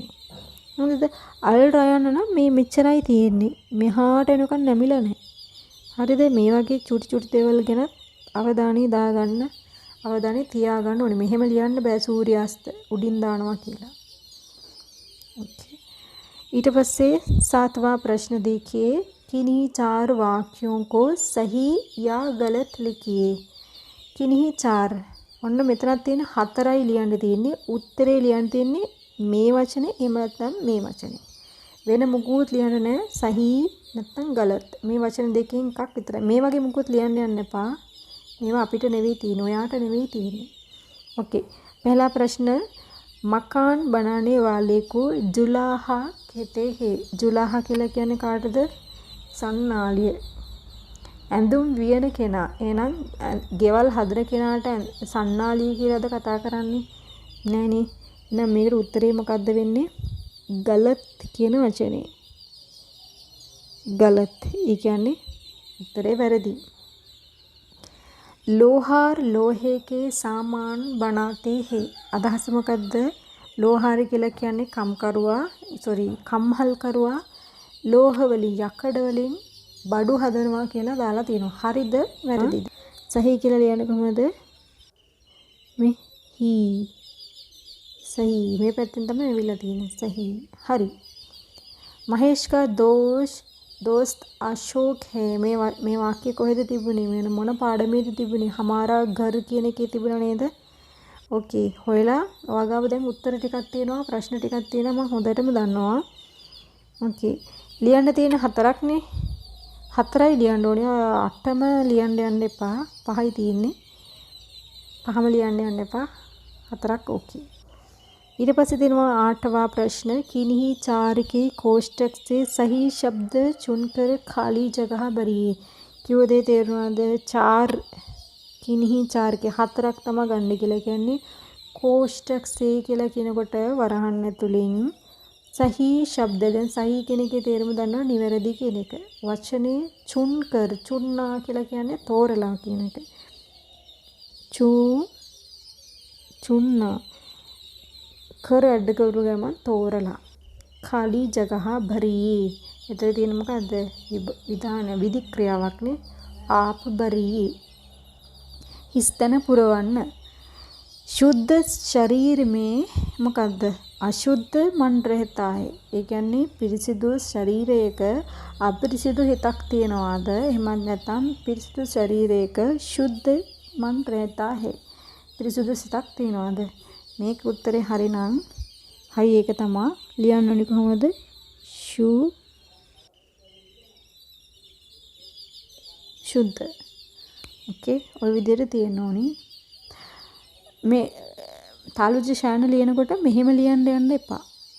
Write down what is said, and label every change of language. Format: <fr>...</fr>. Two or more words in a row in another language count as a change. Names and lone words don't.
<si>හරිද? අල් රයන්න නම් මේ මෙච්චරයි තියෙන්නේ. මෙහාට එනකන් නැමිලා නැහැ. හරිද? මේ වගේ චුටි දේවල් ගැන අවධානය දාගන්න, අවධානය තියාගන්න ඕනේ. මෙහෙම ලියන්න බෑ සූර්යාස්ත උඩින් දානවා කියලා.</si> <hi>ओके.</hi> <si>ඊට පස්සේ</si> <hi>सातवां प्रश्न देखिए. किन्हीं 4 वाक्यों को सही या गलत लिखिए. किन्हीं 4.</hi> <si>ඔන්න මෙතනක් තියෙන 4යි ලියන්න තියෙන්නේ. උත්තරේ ලියන්න තියෙන්නේ මේ වචනේ එහෙම නැත්නම් මේ වචනේ. වෙන මුකුත් ලියන්න නැහැ. සහි නැත්නම් ගලත්. මේ වචන දෙකෙන් එකක් විතරයි. මේ වගේ මුකුත් ලියන්න යන්න එපා. මේවා අපිට නෙවෙයි තියෙන්නේ. ඔයාට නෙවෙයි තියෙන්නේ.</si> <hi>ओके. पहला प्रश्न मकान बनाने वाले को जुलाहा कहते हैं.</hi> <si>जुलाहा කියලා කියන්නේ කාටද? සන්නාලිය. ඇඳුම් වියන කෙනා. එහෙනම් ගෙවල් හදන කෙනාට සන්නාලිය කියලාද කතා කරන්නේ? නෑනේ. එහෙනම් මේකට උත්තරේ මොකද්ද වෙන්නේ? ගලත් කියන වචනේ. ගලත්. ඒ කියන්නේ උත්තරේ වැරදි.</si> <hi>लोहार लोहे के सामान बनाते हैं.</hi> <si>අදහස මොකද්ද? ලෝහාර කියලා කියන්නේ කම්හල් කරුවා ලෝහ වලින් යකඩ වලින් බඩු හදනවා කියලා දාලා තියෙනවා. හරිද වැරදිද? සහි කියලා ලියන්නේ කොහොමද? මේ හී सही මේ පැත්තෙන් තමයි ඇවිල්ලා තියෙන්නේ.</si> <hi>सही हरी. महेश का दोस्त अशोक है.</hi> <si>මේ වාක්‍ය කොහෙද තිබුණේ? මේ මොන පාඩමේද තිබුණේ? हमारा घर කියන එකේ තිබුණා නේද? ඕකේ. හොයලා ඔයාගාව දැන් උත්තර ටිකක් තියෙනවා, ප්‍රශ්න ටිකක් තියෙනවා. මම හොඳටම දන්නවා. ඕකේ. ලියන්න තියෙන 4ක්නේ. 4යි ලියන්න ඕනේ. 8ම ලියන්න යන්න එපා. 5යි තියෙන්නේ. 5ම ලියන්න යන්න එපා. 4ක් ඕකේ. ඊට පස්සේ දෙනවා</si> <hi>8वां प्रश्न. किन्हीं 4 के कोष्टक से सही शब्द चुनकर खाली जगह भरिए.</hi> <si>කිව්ව දේ තේරුණාද? 4</si> <hi>किन्हीं 4 के</hi> <si>4ක් තමයි ගන්න කියලා කියන්නේ.</si> <hi>कोष्टक से</hi> <si>කියලා කියනකොට වරහන් ඇතුලින්</si> <hi>सही शब्द.</hi> <si>දැන් सही කියන එකේ තේරුම දන්නවා නිවැරදි කියන එක. වචනේ චුන්කර් චුන්නා කියලා කියන්නේ තෝරලා කියන එක. චුන්නා කර ඇඩ් කරු ගමන් තෝරලා.</si> <hi>खाली जगह भरिए.</hi> <si>එතන තියෙන මොකද්ද? විධාන විධික්‍රියාවක් නේ.</si> <hi>आप भरिए.</hi> <si>හිස්තන පුරවන්න.</si> <hi>शुद्ध शरीर में මොකද්ද? अशुद्ध मन रहता है.</hi> <si>ඒ කියන්නේ පිරිසිදු ශරීරයක අපිරිසිදු හිතක් තියනවාද? එහෙමත් නැත්නම් පිරිසිදු ශරීරයක</si> <hi>शुद्ध मन रहता है.</hi> <si>පිරිසිදු සිතක් තියනවාද? මේක උත්තරේ හරිනම් හරි ඒක තමයි ලියන්න ඕනේ කොහොමද?</si> <hi>शुद्ध.</hi> <si>ओके. ඔය විදිහට තියෙන්න ඕනේ. මේ තාලුජ ශාන ලියනකොට මෙහෙම ලියන්න යන්න එපා.</si>